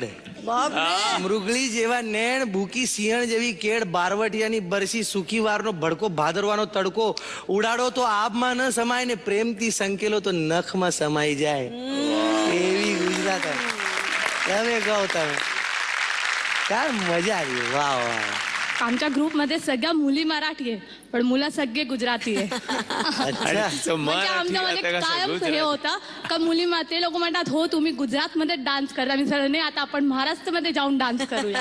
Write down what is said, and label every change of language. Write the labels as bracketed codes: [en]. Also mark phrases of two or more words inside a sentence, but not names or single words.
[gu] મૃગળી જેવા નેણ, ભૂખી સિંહણ જેવી કેડ, બારવટિયાની બરસી સુકી વારનો ભડકો, ભાદરવાનો તડકો, ઉડાડો તો આબમાં ન સમાય ને પ્રેમથી સંકેલો તો નખમાં સમાઈ જાય. એવી ગુજરાત. તમે કહો તમે, [mr] काय मजा आली. वा वा. आमच्या ग्रुपमध्ये सगळ्या मुली मराठी आहे पण मुलं सगळे गुजराती आहे. अच्छा. म्हणजे आमच्यामध्ये कायम हे होता का मुली ते लोक म्हणतात हो तुम्ही गुजरातमध्ये डान्स करता, मी सर नाही आता आपण महाराष्ट्रामध्ये जाऊन डान्स करूया.